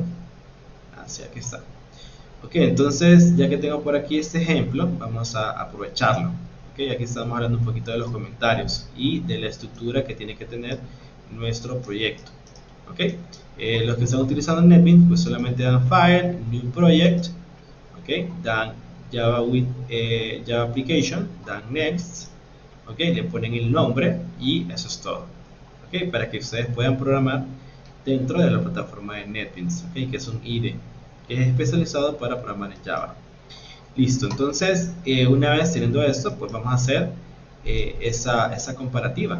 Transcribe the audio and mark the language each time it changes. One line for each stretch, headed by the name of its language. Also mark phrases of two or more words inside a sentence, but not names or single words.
Spanish: Así, aquí está. Ok, entonces ya que tengo por aquí este ejemplo, vamos a aprovecharlo. Ok, aquí estamos hablando un poquito de los comentarios y de la estructura que tiene que tener nuestro proyecto. Ok, los que están utilizando NetBeans, pues solamente dan File, New Project, ok, dan Java with Java Application, dan Next, ok, le ponen el nombre y eso es todo. Ok, para que ustedes puedan programar dentro de la plataforma de NetBeans, ok, que es un IDE, que es especializado para programar en Java. Listo, entonces una vez teniendo esto, pues vamos a hacer esa comparativa.